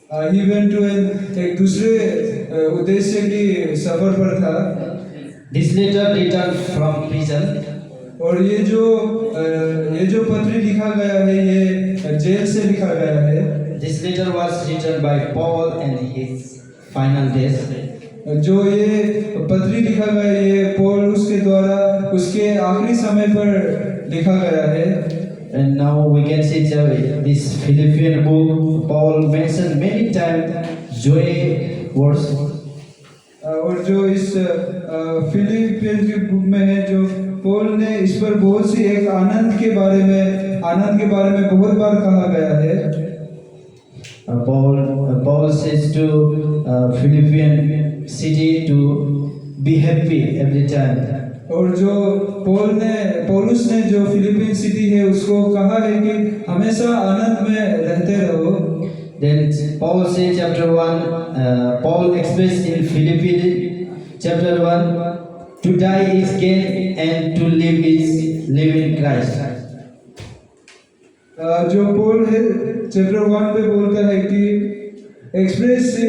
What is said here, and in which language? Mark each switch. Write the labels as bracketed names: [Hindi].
[English] He went to [Hindi] एक दूसरे उद्देश्य की सफर पर था। [English] This letter written from prison. [Hindi] और ये जो पत्री लिखा गया है ये जेल से लिखा गया है। [English] This letter was written by Paul in his final days. [Hindi] जो ये पत्री लिखा गया है ये पॉल उसके द्वारा उसके आखिरी समय पर लिखा गया है। [English] And now we can see this Philippian book. Paul mentioned many times joy words. [Hindi] और जो इस फिलिपियन की बुक में है, जो पॉल ने इस पर बहुत सी एक आनंद के बारे में बहुत बार कहा गया है। [English] Paul says to Philippian city to be happy every time. [Hindi] और जो पौलुस ने जो फिलिपीन सिटी है उसको कहा है कि हमेशा आनंद में रहते रहो। [English] Then Paul says chapter 1, Paul expressed in Philippians chapter 1, to die is gain and to live is live in Christ. [Hindi] जो पॉल है चैप्टर 1 पे बोलता है कि एक्सप्रेस